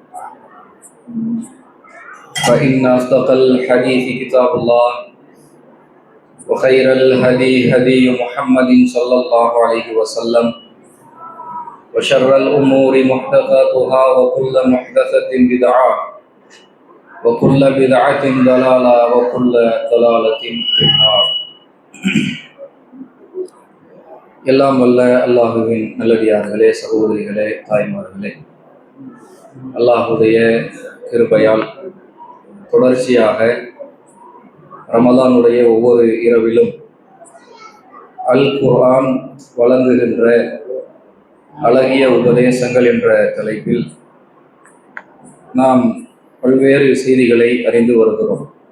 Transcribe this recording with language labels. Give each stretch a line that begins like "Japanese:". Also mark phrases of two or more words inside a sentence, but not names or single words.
Arabic: فإن أصدق الحديث كتاب الله وخير الهدي هدي محمد صلى الله عليه وسلم وشر الأمور محدثاتها وكل محدثة بدعة وكل بدعة ضلالة وكل ضلالة في النار.
Tamil: எல்லாம் வல்ல அல்லாஹுவின் நல்லடியார்களே, சகோதரிகளே, தாய்மார்களே, அல்லாஹுடைய கிருபையால் தொடர்ச்சியாக ரமலானுடைய ஒவ்வொரு இரவிலும் அல் குர்ஆன் வழங்குகின்ற அழகிய உபதேசங்கள் என்ற தலைப்பில் நாம் பல்வேறு செய்திகளை அறிந்து வருகிறோம்.